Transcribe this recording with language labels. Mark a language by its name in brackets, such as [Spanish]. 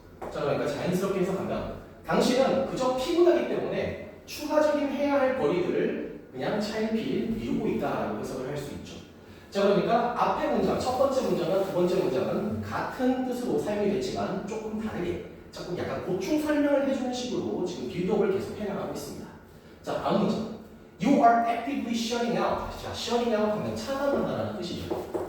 [Korean] 자, 그러니까 자연스럽게 해석하면 당신은 그저 피곤하기 때문에 추가적인 해야 할 거리들을 그냥 차일피일 미루고 있다라고 해석을 할 수 있죠. 자, 그러니까 앞에 문장, 첫 번째 문장과 두 번째 문장은 같은 뜻으로 사용이 됐지만 조금 다르게 자꾸 약간 보충 설명을 해주는 식으로 지금 빌드업을 계속 해나가고 있습니다. 자, 다음 문장. [English] You are actively shutting out. [Korean] 자, shutting out 하면 차단한다는 뜻이죠.